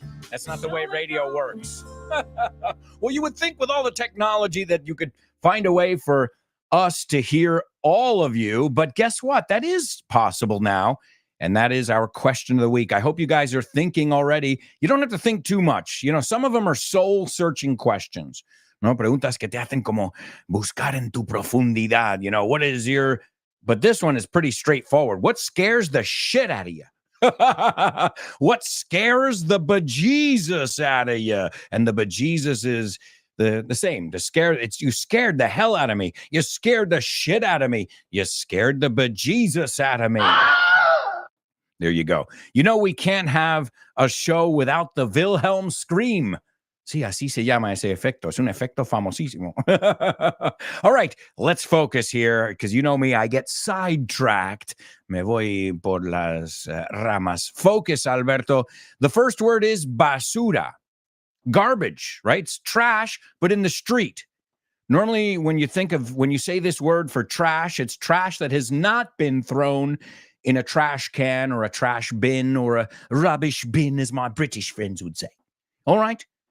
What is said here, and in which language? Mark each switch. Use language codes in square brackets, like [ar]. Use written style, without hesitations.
[en] That's not the way radio works. Well, you would think with all the technology that you could find a way for us to hear all of you, but guess what? That is possible now, and that is our question of the week. I hope you guys are thinking already. You don't have to think too much. Some of them are soul-searching questions. [es] No, preguntas que te hacen como buscar en tu profundidad. [en] What is your... But this one is pretty straightforward. What scares the shit out of you? What scares the bejesus out of you? And the bejesus is the same. You scared the hell out of me. You scared the shit out of me. You scared the bejesus out of me. There you go. We can't have a show without the Wilhelm scream. [es] Sí, así se llama ese efecto. Es un efecto famosísimo. [en] All right, let's focus here, because you know me, I get sidetracked. [es] Me voy por las ramas. Focus, Alberto. [en] The first word is basura. Garbage, right? It's trash, but in the street. Normally, when you say this word for trash, it's trash that has not been thrown in a trash can or a trash bin or a rubbish bin, as my British friends would say. All right?